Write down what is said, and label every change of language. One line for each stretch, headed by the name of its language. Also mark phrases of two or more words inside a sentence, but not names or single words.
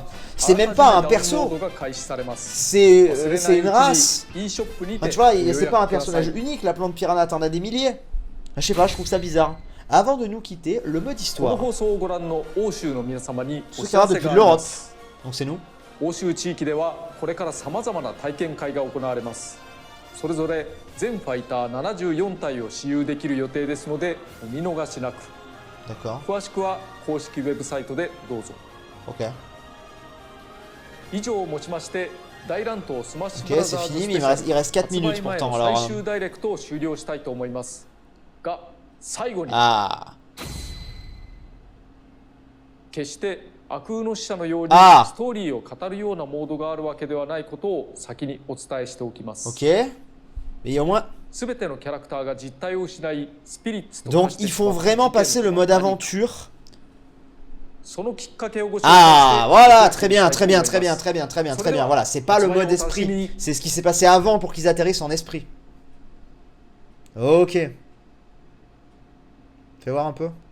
French: C'est même pas un perso, c'est une race. Enfin, tu vois, c'est pas un personnage unique, la plante Piranha, t'en as des milliers. Je sais pas, je trouve ça bizarre. Avant de nous quitter, le mode histoire. Tout ça depuis l'Europe, donc c'est nous.
Japanese: 欧州地域ではこれからさまざまな体験会が行われます。それぞれ全ファイター74体を使用できる予定ですのでお見逃しなく。詳しくは公式ウェブサイトでどうぞ。以上をもちまして大乱闘スマッシュブラザーズスペシャル発売前の最終ダイレクトを終了したいと思いますが、最後に決して悪空の使者のようにストーリーを語るようなモードがあるわけではないことを先にお伝えしておきます。すべてのキャラクターが実体を失い、スピリッツと化してしまう。
French: Donc il faut vraiment passer le mode aventure.
Japanese: そのきっかけをご紹介して。
French: Ah, voilà, très bien, très bien, très bien, très bien, très bien, très bien. Voilà, c'est pas le mode esprit, c'est ce qui s'est passé avant pour qu'ils atterrissent en esprit. Ok. Fais voir un peu.